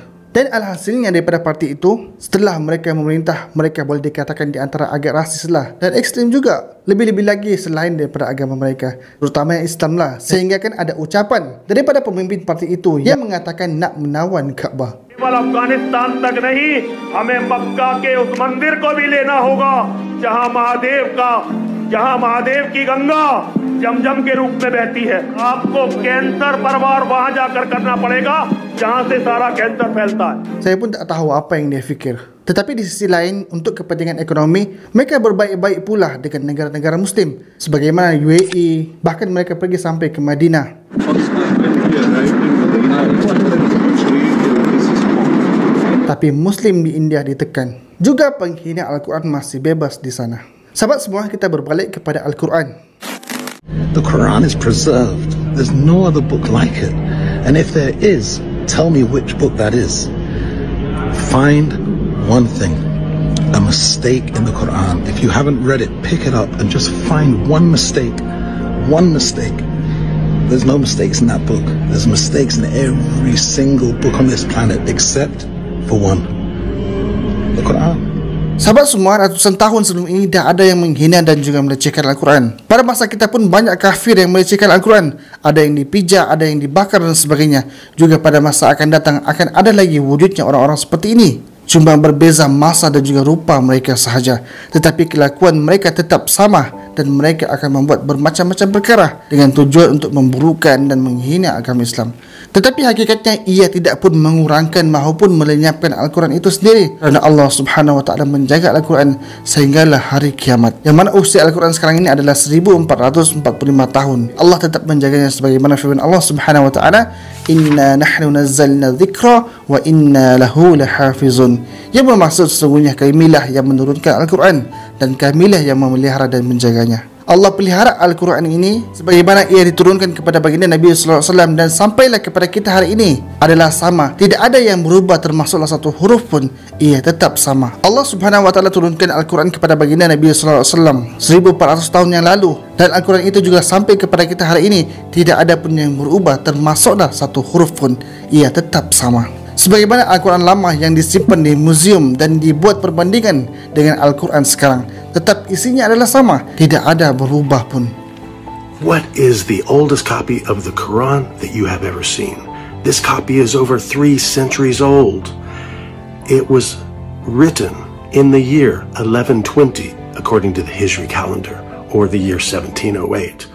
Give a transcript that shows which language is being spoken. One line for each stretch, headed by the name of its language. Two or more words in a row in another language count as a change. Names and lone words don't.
Malay: Dan alhasilnya daripada parti itu, setelah mereka memerintah, mereka boleh dikatakan di antara agak rasis lah dan ekstrim juga, lebih-lebih lagi selain daripada agama mereka, terutama yang Islam lah. Sehingga kan ada ucapan daripada pemimpin parti itu yang mengatakan nak menawan Kaabah.
Hindi: केवल अफगानिस्तान तक नहीं, हमें मक्का के उस मंदिर को भी लेना होगा जहां महादेव की गंगा जमजम के रूप में बहती है। आपको कैंसर परवार वहां जाकर करना पड़ेगा जहां से सारा कैंसर फैलता है।
Malay: Saya pun tak tahu apa yang dia fikir. Tetapi di sisi lain, untuk kepentingan ekonomi, mereka berbaik-baik pula dengan negara-negara Muslim sebagaimana UAE, bahkan mereka pergi sampai ke Madinah. Tapi Muslim di India ditekan. Juga penghina Al-Quran masih bebas di sana. Sahabat semua, kita berbalik kepada Al-Quran.
English: The Quran is preserved. There's no other book like it. And if there is, tell me which book that is. Find one thing, a mistake in the Quran. If you haven't read it, pick it up and just find one mistake. One mistake. There's no mistakes in that book. There's mistakes in every single book on this planet except for one, the Quran.
Malay: Sahabat semua, ratusan tahun sebelum ini dah ada yang menghina dan juga melecehkan Al-Quran. Pada masa kita pun banyak kafir yang melecehkan Al-Quran. Ada yang dipijak, ada yang dibakar dan sebagainya. Juga pada masa akan datang akan ada lagi wujudnya orang-orang seperti ini. Cuma berbeza masa dan juga rupa mereka sahaja, tetapi kelakuan mereka tetap sama dan mereka akan membuat bermacam-macam perkara dengan tujuan untuk memburukan dan menghina agama Islam. Tetapi hakikatnya ia tidak pun mengurangkan maupun melenyapkan Al-Quran itu sendiri, kerana
Arabic: الله سبحانه وتعالى
Malay: menjaga Al-Quran sehinggalah hari kiamat. Yang mana usia Al-Quran sekarang ini adalah 1445 tahun. Allah tetap menjaganya sebagaimana firman
Arabic: الله سبحانه وتعالى, إنا نحن نزلنا الذكر وإنا له لحافظون.
Malay: Yang bermaksud sesungguhnya kamilah yang menurunkan Al-Quran dan kamilah yang memelihara dan menjaganya. Allah pelihara Al-Quran ini sebagaimana ia diturunkan kepada baginda Nabi SAW dan sampailah kepada kita hari ini adalah sama. Tidak ada yang berubah termasuklah satu huruf pun, ia tetap sama.
Arabic: الله سبحانه وتعالى
Malay: turunkan Al-Quran kepada baginda Nabi SAW 1400 tahun yang lalu, dan Al-Quran itu juga sampai kepada kita hari ini. Tidak ada pun yang berubah termasuklah satu huruf pun, ia tetap sama. Sebagaimana Al-Quran lama yang disimpan di museum dan dibuat perbandingan dengan Al-Quran sekarang, tetap isinya adalah sama, tidak ada berubah pun.
English: What is the oldest copy of the Quran that you have ever seen? This copy is over 3 centuries old. It was written in the year 1120 according to the Hijri calendar, or the year 1708.